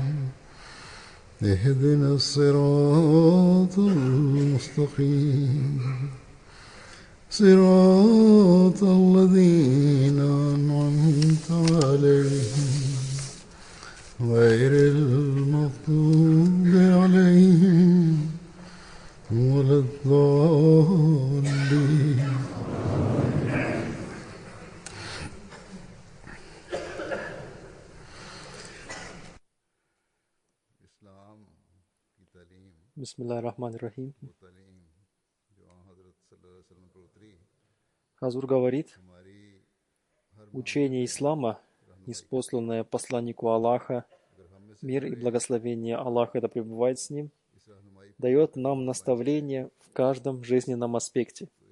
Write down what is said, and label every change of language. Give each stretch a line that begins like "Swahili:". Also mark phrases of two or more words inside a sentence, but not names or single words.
Arabic: اهدنا الصراط المستقيم صراط الذين أنعمت عليهم غير المغضوب عليهم ولا الضالين. بسم الله الرحمن الرحيم.
Russian: Хазур говорит, учение ислама, ниспосланное посланнику Аллаха, мир и благословение Аллаха да пребывает с ним, дает нам наставление в каждом жизненном аспекте.